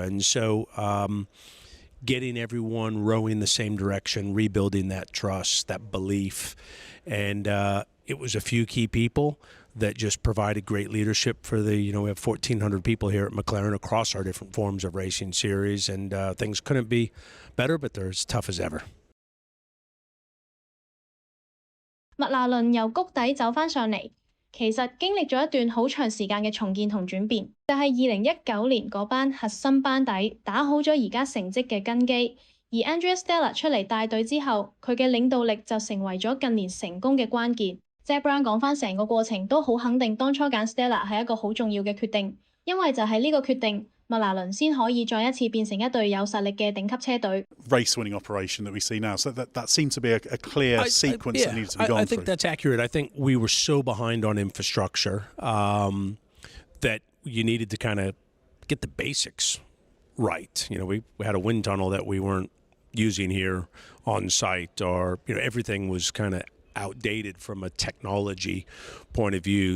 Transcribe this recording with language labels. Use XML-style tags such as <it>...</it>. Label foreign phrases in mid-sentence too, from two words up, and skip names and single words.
<en>And so getting everyone rowing the same direction, rebuilding that trust, that belief. And it was a few key people that just provided great leadership for the, you know, we have 1,400 people here at McLaren across our different forms of racing series, and things couldn't be better, but they're as tough as ever.</en> <yue>麥拿倫由谷底走返上嚟，其實經歷咗一段好長時間嘅重建同轉變，就係2019年嗰班核心班底打好咗而家成績嘅根基，而 Andrea Stella 出嚟帶隊之後，佢嘅領導力就成為咗近年成功嘅關鍵。Zak Brown 講返成個過程都好肯定，當初揀 Stella 係一個好重要嘅決定，因為就係呢個決定，麥拿倫先可以再一次變成一隊有實力嘅頂級車隊。</yue> <en>Race-winning operation that we see now, so that seemed to be a clear sequence that needed to be gone through. I think that's accurate. I think we were so behind on infrastructure that you needed to kind of get the basics right. You know, we had a wind tunnel that we weren't using here on site, or, you know, everything was kind of outdated from a technology point of view.</en>